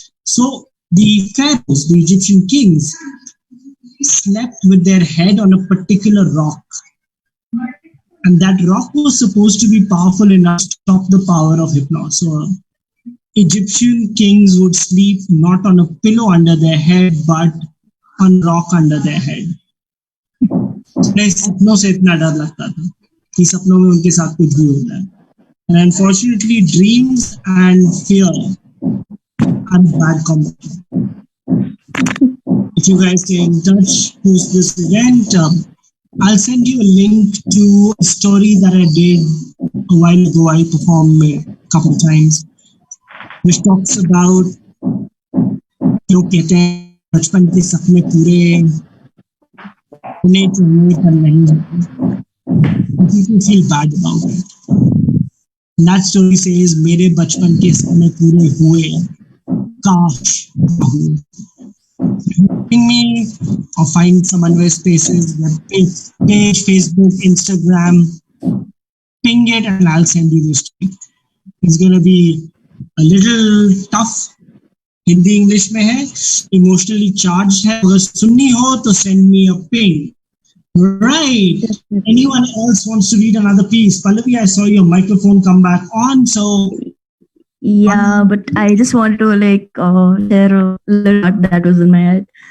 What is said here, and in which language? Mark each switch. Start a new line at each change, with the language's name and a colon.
English: So the pharaohs, the Egyptian kings, slept with their head on a particular rock. And that rock was supposed to be powerful enough to stop the power of Hypnos. So Egyptian kings would sleep not on a pillow under their head, but on rock under their head.
Hindi: सपनों से इतना डर लगता था कि सपनों में उनके साथ कुछ भी होता है.
English: And unfortunately, dreams and fear are bad combination. If you guys stay in touch, post this event, I'll send you a link to a story that I did a while ago. I performed a couple of times, which talks about
Hindi: लोग कहते हैं बचपन के सपने पूरे उन्हें चाहिए पर नहीं होते.
English: People feel bad about it. That story says
Hindi: मेरे बचपन के सपने पूरे हुए, काश हुए.
English: Ping me or find Samanvay Spaces, page, Facebook, Instagram. Ping it and I'll send you this tweet. It's going to be a little tough.
Hindi: Hindi English में है, इमोशनली चार्ज है. अगर सुननी हो तो
English: send me a ping. Right. Anyone else wants to read another piece? Pallavi, I saw your microphone come back on. So Yeah, but I just wanted to share a little thought that was in my head.